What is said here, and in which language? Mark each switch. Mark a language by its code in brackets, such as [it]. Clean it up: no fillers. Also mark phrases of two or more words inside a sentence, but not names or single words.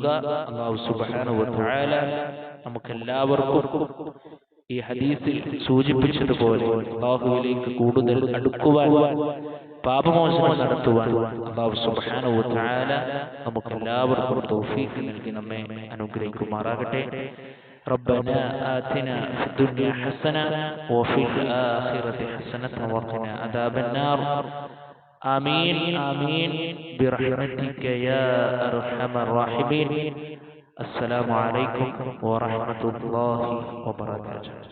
[ar] الله سبحانه وتعالى [ml] നമുക്കെല്ലാവർക്കും ഈ ഹദീസിൽ സൂചിപ്പിച്ചതുപോലെ അല്ലാഹുവിലേക്ക് കൂടുതൽ അടുക്കുവാൻ, പാപമോചനം നടത്തുവാൻ [ar] الله سبحانه وتعالى [ml] നമുക്കെല്ലാവർക്കും തൗഫീഖ് നൽകി നമ്മെ അനുഗ്രഹിക്കുമാറാകട്ടെ. [ar] ربنا آتنا في الدنيا حسنة وفي الآخرة حسنة وقنا عذاب النار. آمين آمين برحمتك يا أرحم الراحمين. السلام عليكم ورحمة الله وبركاته.